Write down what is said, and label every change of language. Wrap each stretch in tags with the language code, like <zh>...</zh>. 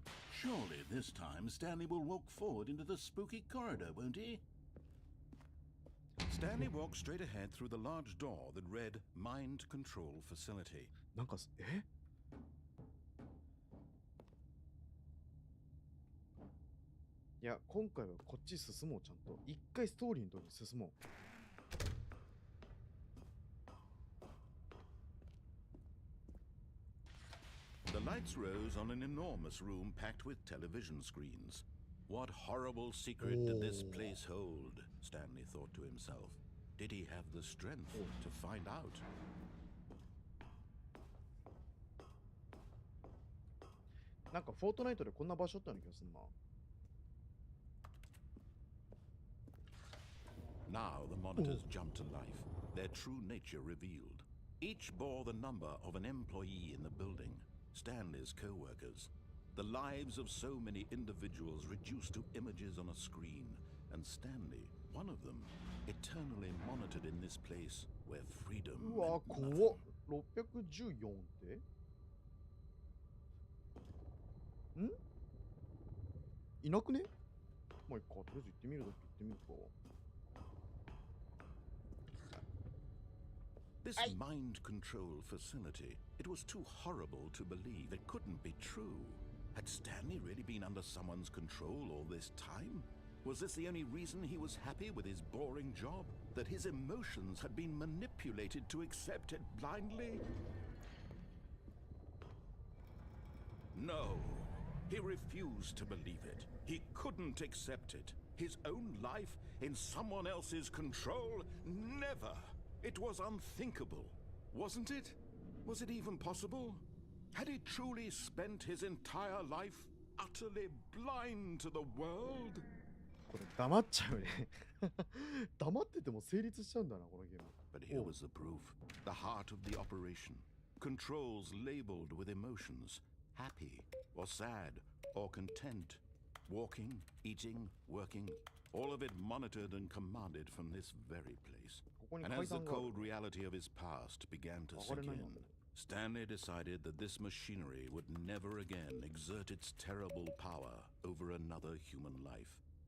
<en>Surely this time Stanley will walk forward into the spooky corridor, won't he? Stanley walked straight ahead through the large door that read Mind Control Facility.</en> <ja>なんかいや、今回はこっち進もう、ちゃんと。一回ストーリーのとこに進もう。</ja> <en>The lights rose on an enormous room packed with television screens. What horrible secret did this place hold? Stanley thought to himself. Did he have the strength to find out?</en> <ja>なんかフォートナイトでこんな場所あったような気がするな。</ja> <en>Now the monitors jumped to life, their true nature revealed. Each bore the number of an employee in the building. Stanley's co-workers. The lives of so many individuals reduced to images on a screen, and Stanley, one of them, eternally monitored in this place where freedom うわ、 meant</en> <ja>怖っ。</ja> <en>nothing.</en> <ja>614ってんいなくね。まあいっか、とりあえず行ってみるだけ行ってみるか。</ja> <en>This mind control facility, it was too horrible to believe. It couldn't be true. Had Stanley really been under someone's control all this time? Was this the only reason he was happy with his boring job? That his emotions had been manipulated to accept it blindly? No. He refused to believe it. He couldn't accept it. His own life in someone else's control? Never. It was unthinkable. Wasn't it? Was it even possible? Had he truly spent his entire life utterly blind to the world?</en> <ja>これ黙っちゃうね。黙ってても成立しちゃうんだな、このゲーム。</ja> <en>But here was the proof. The heart of the operation. Controls labeled with emotions. Happy or sad or content. Walking, eating, working. All of it monitored and commanded from this very place. And as the cold reality of his past began to sink in, Stanley decided that this machinery would never again exert its terrible power over another human life.</en>